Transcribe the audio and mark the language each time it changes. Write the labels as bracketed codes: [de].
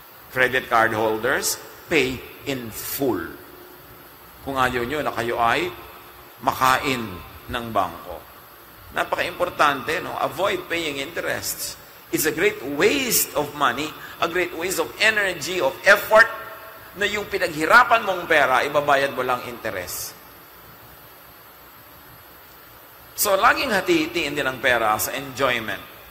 [en] Credit card holders, pay in full. [tl] Kung ayaw nyo na kayo ay makain ng bangko. Napaka-importante, no? [en] Avoid paying interests. It's a great waste of money, a great waste of energy, of effort, [tl] na yung pinaghirapan mong pera, ibabayad mo lang interest. So, laging hati-hitiin din ang pera sa enjoyment.